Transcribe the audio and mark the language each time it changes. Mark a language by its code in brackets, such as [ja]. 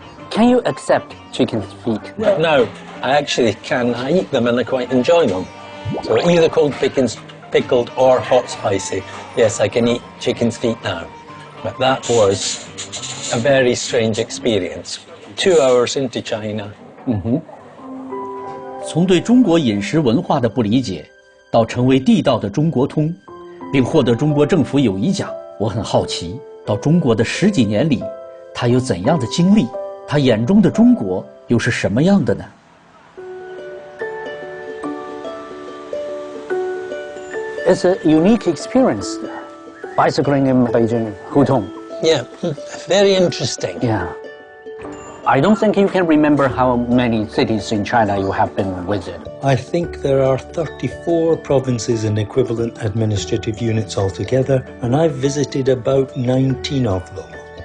[en] Can you accept chicken's feet? No, I actually can. I eat them and I quite enjoy them. So either cold pickings, pickled or hot spicy. Yes, I can eat chicken's feet now. But that was a very strange experience. 2 hours into China. [zh] 从对中国饮食文化的不理解，到成为地道的中国通，并获得中国政府友谊奖，我很好奇，到中国的10几年里，他有怎样的经历？他眼中的中国又是什么样的呢？ [en] It's a unique experience, bicycling in Beijing, Hutong. Yeah, very interesting. Yeah. I don't think you can remember how many cities in China you have been visit. I think there are 34 provinces and equivalent administrative units altogether, and I've visited about 19 of them.